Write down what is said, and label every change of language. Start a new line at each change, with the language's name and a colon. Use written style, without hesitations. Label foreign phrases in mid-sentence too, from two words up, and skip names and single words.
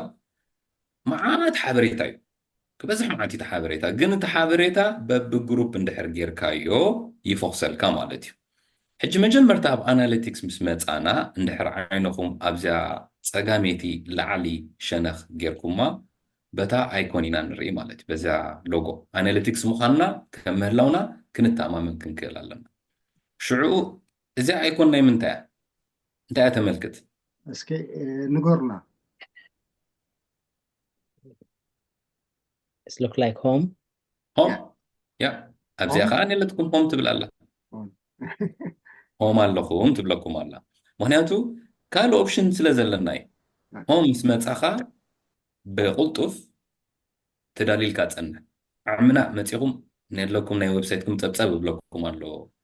Tigrinya: መዓት ሓበሬታ እዩ ክበዝሕ መዓት እቲ ሓበሬታ ግን እቲ ሓበሬታ በብግሩፕ እንድሕር ጌርካዮ ይፎክሰልካ ማለት እዩ ሕጂ መጀመርታ ኣብ ኣናሊቲክስ ምስ መፃና እንድሕር ዓይነኹም ኣብዚያ ፀጋሜቲ ላዕሊ ሸነኽ ጌርኩማ በታ ኣይኮን ኢና ንርኢ ማለት እዩ በዚያ ሎጎ ኣናሊቲክስ ምዃንና ከም ምህላውና ክንተኣማምን ክንክእል ኣለና ሽዑ እዚያ ኣይኮን ናይ ምንታይ እንታይ እያ ተመልክት እስኪ ንገሩና
English: It look like home
Tigrinya: ያ ኣብዚኣ ከዓ ነለትኩም ሆም ትብል ኣላ ሆም ኣለኹም ትብለኩም ኣላ ምክንያቱ ካልእ ኦፕሽን ስለ ዘለና እዩ ሆም ምስ መፃኻ ብቁልጡፍ ተዳሊልካ ፀንሕ ዓምና መፂኹም ነለኩም ናይ ዌብሳይትኩም ፀብፀብ ይብለኩም ኣሎ